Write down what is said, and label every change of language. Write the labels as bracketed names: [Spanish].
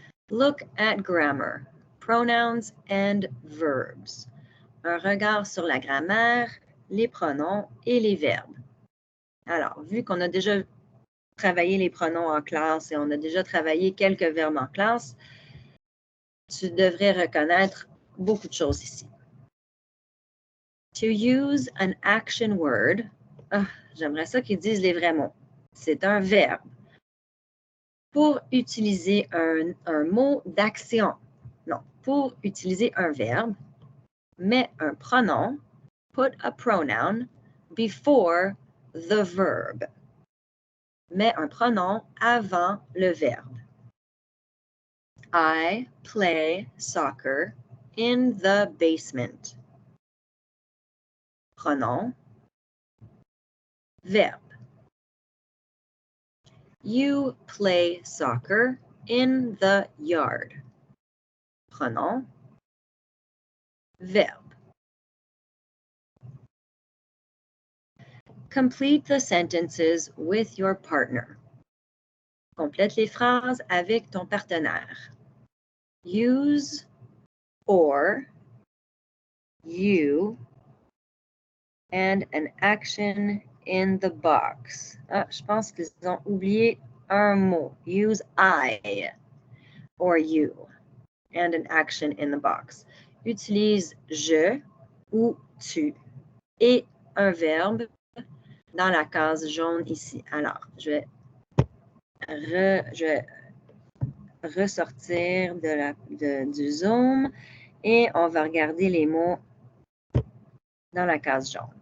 [English] Look at grammar, pronouns and verbs. [French] Un regard sur la grammaire, les pronoms et les verbes. Alors, vu qu'on a déjà travaillé les pronoms en classe et on a déjà travaillé quelques verbes en classe, tu devrais reconnaître beaucoup de choses ici. [English] To use an action word, [French] j'aimerais ça qu'ils disent les vrais mots. C'est un verbe. Pour utiliser un mot d'action, non, pour utiliser un verbe, mets un pronom, [English] put a pronoun before the verb. [French] mets un pronom avant le verbe. [English] I play soccer in the basement. [French] Pronom, verbe. [English] You play soccer in the yard. [French] Pronom, verbe. [English] Complete the sentences with your partner. [French] Complète les phrases avec ton partenaire. [English] Use or, you, and an action in the box. [French] Ah, je pense qu'ils ont oublié un mot. [English] Use I or you and an action in the box. [French] Utilise je ou tu et un verbe dans la case jaune ici. Alors, je vais ressortir du Zoom et on va regarder les mots dans la case jaune.